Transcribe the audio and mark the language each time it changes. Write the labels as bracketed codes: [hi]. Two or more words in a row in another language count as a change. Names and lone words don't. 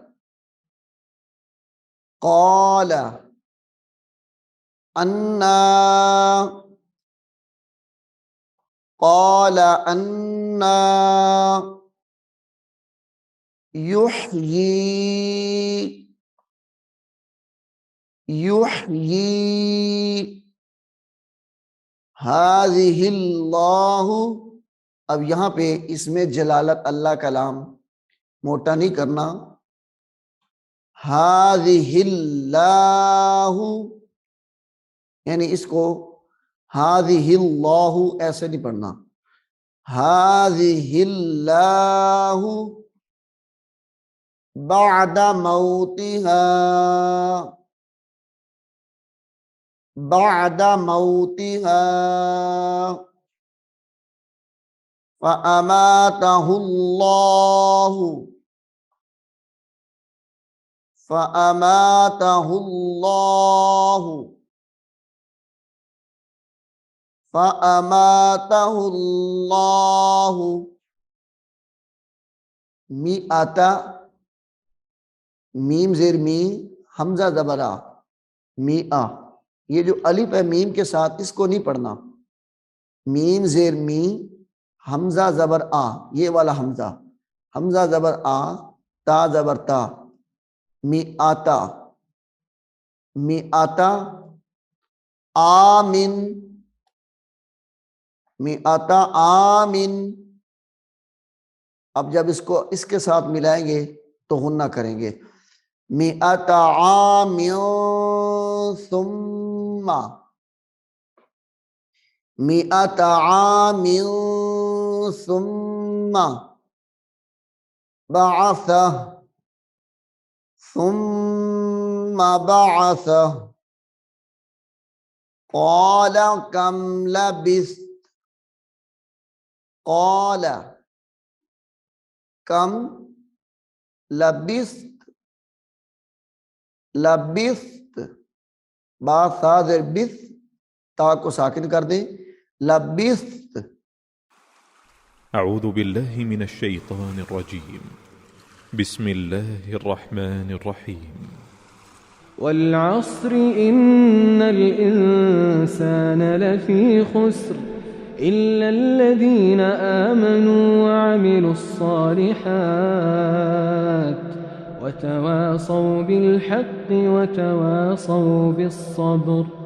[ar] قال أنى قال أنى يحيي يحيي هذه الله. [hi] अब यहाँ पे इसमें जलालत अल्लाह का नाम मोटा नहीं करना हाज़िहिल्लाहु यानी इसको हाज़िहिल्लाहु ऐसे नहीं पढ़ना हाज़िहिल्लाहु [ar] بعد موتها بعد موتها فأماته الله فأماته الله فأماته الله مائة [hi] मीम ज़ेर मी हमजा ज़बरा मिआ ये जो अलिफ है मीम के साथ इसको नहीं पढ़ना मीम ज़ेर मी हमजा ज़बर आ ये वाला हमजा हमजा ज़बर आ ता ज़बर ता [ar] مائة مائة عام مائة عام. [hi] अब जब इसको इसके साथ मिलाएंगे तो हुन्ना करेंगे [ar] مائة عام ثم مائة عام ثم بعثه ثم بعثه قال كم لبثت قال كم لبثت لبثت [hi] बा साज़र बिस ता को साकिन कर दें लबिस्त। [ar] أعوذ بالله من الشيطان الرجيم. بسم الله الرحمن الرحيم. والعصر إن الإنسان لفي خسر إلا الذين آمنوا وعملوا الصالحات وتواصوا بالحق وتواصوا بالصبر.